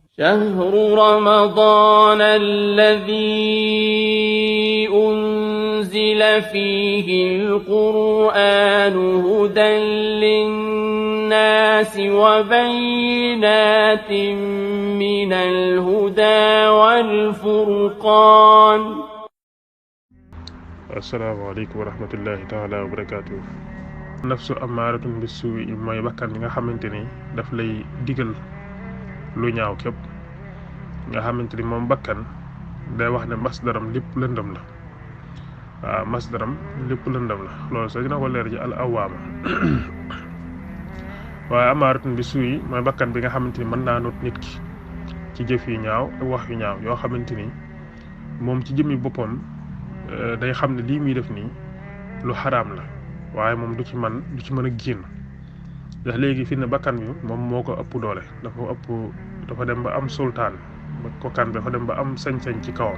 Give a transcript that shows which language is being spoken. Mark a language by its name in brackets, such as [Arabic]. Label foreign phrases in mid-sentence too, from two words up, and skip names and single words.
[Arabic] شهر رمضان الذي أنزل فيه القرآن هدى للناس وبينات من الهدى والفرقان. السلام عليكم ورحمة الله تعالى وبركاته. نفس أمارة بالسوء [Wolof] mooy bakkan bi nga xamante ni daf lay digal lu ñaaw képp nga xamante ni moom bakkan day wax ne masdaram lépp lëndëm la. waaw masdaram lépp lëndëm la loolu sax dina ko leer ci al awaama waaye [Arabic] أمارة بالسوء [Wolof] mooy bakkan bi nga xamante ni mën naa not nit ki ci jëf yu ñaaw ak wax yu ñaaw yoo xamante ni moom ci jëmmi boppam day xam ne lii muy def nii lu xaraam la waaye moom du ci mën a génn ndax léegi fi ne bakkan bi moom moo ko ëpp doole dafa dem ba am sultaan ba kokkan bi dafa dem ba am sañ-sañ ci kawam.